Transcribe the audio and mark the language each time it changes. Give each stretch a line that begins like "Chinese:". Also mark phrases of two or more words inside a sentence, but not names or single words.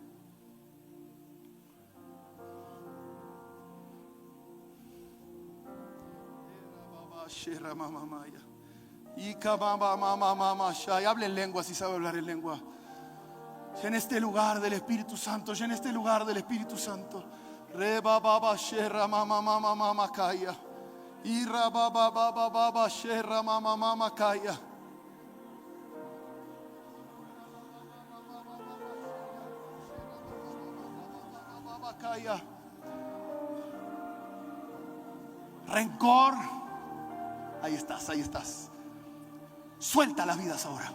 Spanish: Y hablen lengua si sabe hablar en lengua. En este lugar del Espíritu Santo, en este lugar del Espíritu Santo. Reba baba sherra mama mama mama kaya. Ira baba baba baba sherra mama mama kaya. Rencor. Ahí estás. Suelta las vidas ahora.